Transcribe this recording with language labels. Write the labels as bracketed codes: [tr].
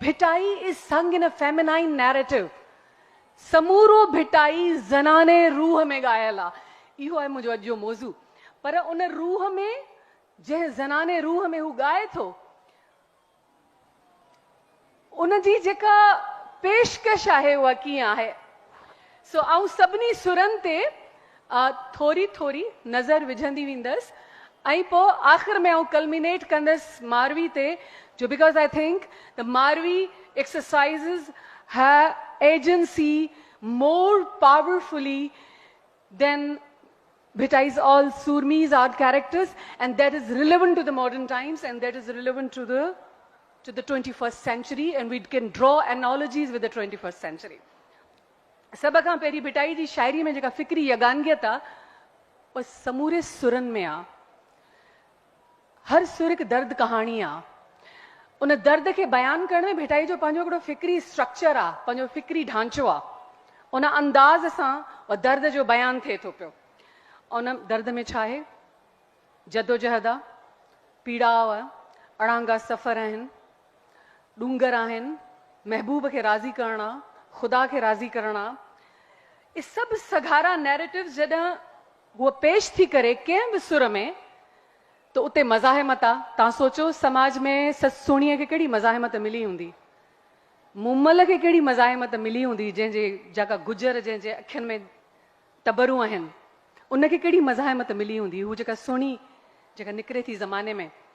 [en] Bhitai is sung in a feminine narrative. [sd] समूरो Bhittai ज़नाने रूह में ॻायल आहे। इहो आहे मुंहिंजो अॼु जो मौज़ू। पर उन रूह में जंहिं ज़नाने रूह में हू ॻाए थो, उन जी जेका पेशकश आहे उहा कीअं आहे। सो आऊं सभिनी सुरनि ते थोरी थोरी नज़र विझंदी वेंदसि ऐं पोइ आख़िर में आऊं कल्मिनेट कंदसि मारवी ते, जो [en] Because I think the Marvi exercises her agency more powerfully than Bhitai's all Surmis art characters, and that is relevant to the modern times, and that is relevant to the 21st century, and we can draw analogies with the 21st century. [sd] सब खां पहिरीं भिटाई जी शायरी में जेका फिक्री यगानियत आहे उहा समूरे सुरनि में आहे। हर सुर हिकु दर्द कहाणी आहे। उन दर्द खे बयान करण में भिटाई जो पंहिंजो हिकिड़ो फिक्री स्ट्रक्चर आहे, पंहिंजो फिक्री ढांचो आहे। उन अंदाज़ सां उहा दर्द जो बयान थिए थो पियो। उन दर्द में छा आहे? जदोजहद आहे, पीड़ाव आहे, अड़ांगा सफ़र आहिनि, डूंगर आहिनि, महबूब खे राज़ी करणु आहे, ख़ुदा खे राज़ी करणु आहे। इहे सभु सघारा नैरेटिव्स जॾहिं उहा पेश थी करे कंहिं बि सुर में, त उते मज़ाहिमत आहे। तव्हां सोचो समाज में ससु सुहिणीअ खे कहिड़ी मज़ाहिमत मिली हूंदी, मुमल खे कहिड़ी मज़ाहिमत मिली हूंदी, जंहिंजे जेका गुजर जंहिंजे अखियुनि में टबरूं आहिनि, उनखे कहिड़ी मज़ाहिमत मिली हूंदी, हू जेका सुहिणी जेका निकिरे थी ज़माने में।